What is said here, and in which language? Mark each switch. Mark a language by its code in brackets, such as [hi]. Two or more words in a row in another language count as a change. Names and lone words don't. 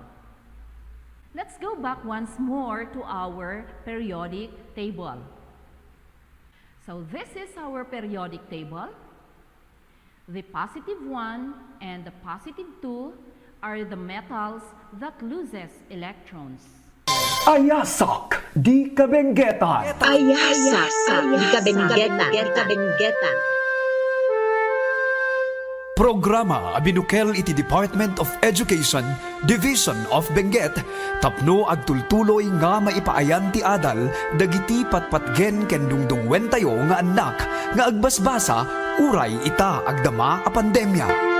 [en] Let's go back once more to our periodic table. So this is our periodic table. The positive 1 and the positive 2 are the metals that loses electrons. [ilo] Ayasak Di Kabenguetan. Ayasak Di Kabenguetan. Programa binukel iti Department of Education, Division of Benguet, tapno agtultuloy nga maipaayan ti adal, dagiti patpatgen ken dungdungwen tayo nga anak, nga agbasbasa, uray ita agdama a pandemya.